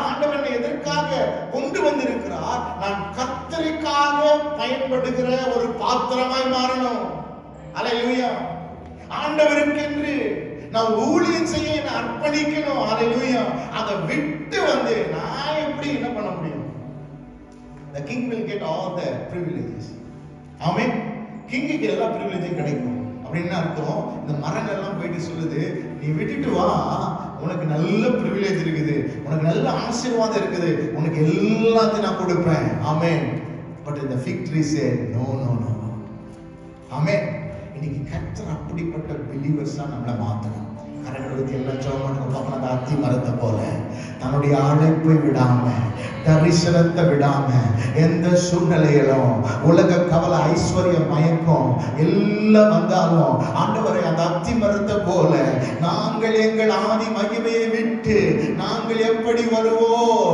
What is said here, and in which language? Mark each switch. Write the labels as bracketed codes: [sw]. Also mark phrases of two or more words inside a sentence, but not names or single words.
[ta] ஆண்டவர் என்னை எதற்காக கொண்டு வந்திருக்கிறார்? நான் கர்த்தருக்காக பயன்படுகிற ஒரு பாத்திரமாய் மாறணும். ஹல்லேலூயா. ஆண்டவருக்கு என்று நான் ஊழியம் செய்ய என்ன அர்ப்பணிக்கணும். ஹல்லேலூயா. அதை விட்டு வந்து நான் எப்படி என்ன பண்ண முடியும்? [en] The king will get all the privileges. [ta] ஆமென். கிங்குக்கு எல்லா பிரிவிலேஜும் கிடைக்கும். அப்படின்னு அர்த்தம். இந்த மரங்கள் எல்லாம் போயிட்டு சொல்லுது, நீ விட்டுட்டு வா, உனக்கு நல்ல பிரிவிலேஜ் இருக்குது, உனக்கு நல்ல ஆசீர்வாதம் இருக்குது, உனக்கு எல்லாத்தையும் நான் கொடுப்பேன். ஆமென். பட் இந்த [en] fig tree said no no no. [ta] ஆமென். இன்னைக்கு கர்த்தர் அப்படிப்பட்ட பிலீவர்ஸா நம்மளை மாத்தணும். கரங்களுக்கு எல்லாம் ஜெபம் பண்ண அத்தி மரத்தை போல தன்னுடைய அழைப்பை விடாம, தரிசனத்தை விடாம, எந்த சூழ்நிலையிலும் உலக கவலை, ஐஸ்வர்ய மயக்கம் எல்லாம் வந்தாலும் ஆண்டவரை அந்த அத்தி மரத்தை போல நாங்கள் எங்கள் ஆதி மகிமையை விட்டு நாங்கள் எப்படி வருவோம்?